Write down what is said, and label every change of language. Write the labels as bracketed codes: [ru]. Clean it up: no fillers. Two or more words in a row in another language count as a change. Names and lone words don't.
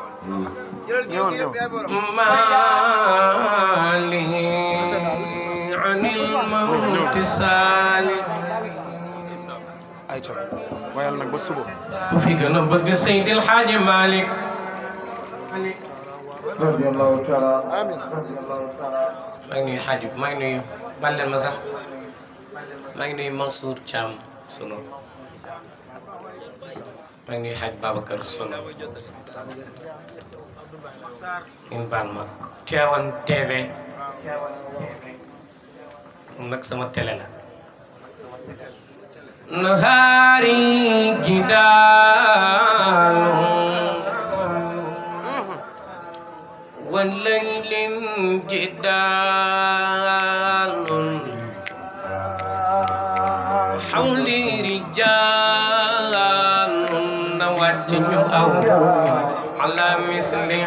[ar] مالي عن الموت سالي [wo] ayca wayal nag ba suba ku fi gën a bëgg Seydil Hadji Malick [ar] رضي الله تعالى amin [wo] maa ngi nuyu Hadji maa ngi nuyu bal leen ma sax maa ngi nuyu Mansour Thiam sunu maa ngi nuyu Hadji Babacar sunu ngeen baal ma Tivaouane TV moom nag sama télé la [ar] نهاري جدال والليل جدال حولي رجال نواتن أو على مثل